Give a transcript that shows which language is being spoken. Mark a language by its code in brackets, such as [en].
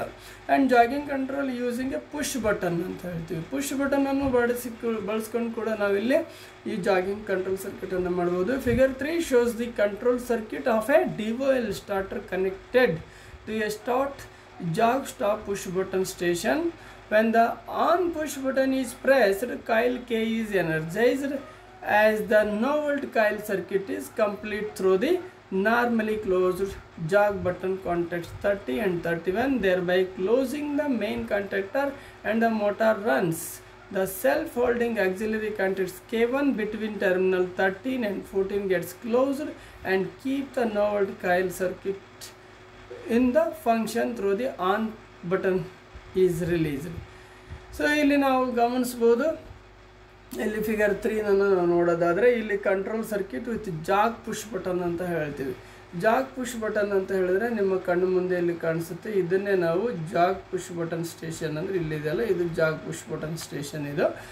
[en] and jogging control using a push button [kn] ಅಂತ ಹೇಳ್ತೀವಿ. Push ಬಟನನ್ನು ಬಳಸ್ಕೊಂಡು ಕೂಡ ನಾವಿಲ್ಲಿ ಈ ಜಾಗಿಂಗ್ ಕಂಟ್ರೋಲ್ ಸರ್ಕ್ಯೂಟನ್ನು ಮಾಡ್ಬೋದು. [en] Figure 3 shows the control circuit of a DOL starter connected to a jog stop push button station. When the on push button is pressed, coil K is energized as the no volt coil circuit is complete through the normally closed jog button contacts 30 and 31, thereby closing the main contactor and the motor runs. The self-holding auxiliary contacts K1 between terminal 13 and 14 gets closed and keep the no volt coil circuit in the function through the on button is released. [kn] So ಇಲ್ಲಿ ನಾವು ಗಮನಿಸ್ಬೋದು, ಇಲ್ಲಿ figure 3 ನಾವು ನೋಡೋದಾದರೆ ಇಲ್ಲಿ [en] control circuit with jog push button [kn] ಅಂತ ಹೇಳ್ತೀವಿ. ಜಾಗ್ push button ಅಂತ ಹೇಳಿದ್ರೆ ನಿಮ್ಮ ಕಣ್ಣು ಮುಂದೆ ಇಲ್ಲಿ ಕಾಣಿಸುತ್ತೆ. ಇದನ್ನೇ ನಾವು ಜಾಗ್ ಪುಷ್ ಬಟನ್ ಸ್ಟೇಷನ್ ಅಂದರೆ ಇಲ್ಲಿದೆಯಲ್ಲ, ಇದು ಜಾಗ್ ಪುಷ್ ಬಟನ್ ಸ್ಟೇಷನ್ ಇದು.